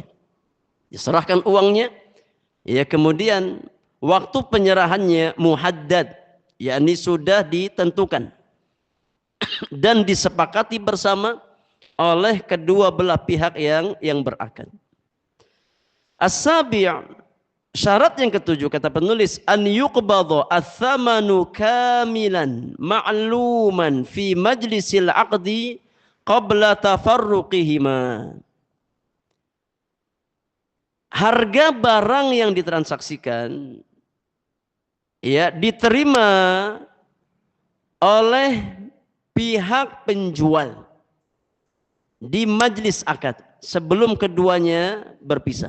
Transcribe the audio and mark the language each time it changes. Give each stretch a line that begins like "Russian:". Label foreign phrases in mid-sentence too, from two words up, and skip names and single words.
Indonesian: Diserahkan uangnya, ya, kemudian waktu penyerahannya muhaddad, yakni sudah ditentukan dan disepakati bersama oleh kedua belah pihak yang berakad. As-sabi', syarat yang ketujuh kata penulis,
Arabic: أن يقبض الثمن كاملا معلوما في مجلس العقد قبل تفرقهما.
Indonesian: Harga barang yang ditransaksikan ya diterima oleh pihak penjual di majlis akad sebelum keduanya berpisah.